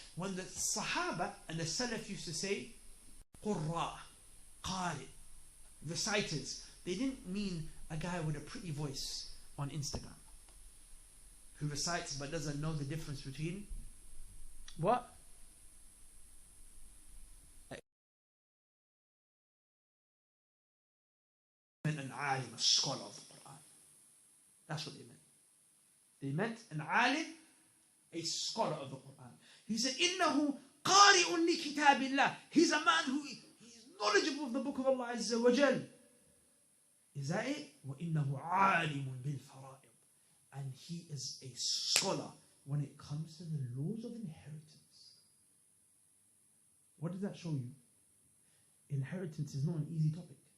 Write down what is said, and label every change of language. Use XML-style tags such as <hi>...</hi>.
<en>When the Sahaba and the Salaf used to say, Qurra, Qari, reciters, they didn't mean a guy with a pretty voice on Instagram who recites but doesn't know the difference between what? An alim, a scholar of the Quran. That's what they meant. They meant an alim, a scholar of the Quran. He said,</en> <ar>إِنَّهُ قَارِئٌ لِكِتَابِ اللَّهِ.</ar> <en>He's a man who is knowledgeable of the book of Allah Azza wa Jal. Is that it?</en> <ar>وَإِنَّهُ عَالِمٌ بِالْفَرَائِضِ.</ar> <en>And he is a scholar when it comes to the laws of inheritance. What does that show you? Inheritance is not an easy topic.</en>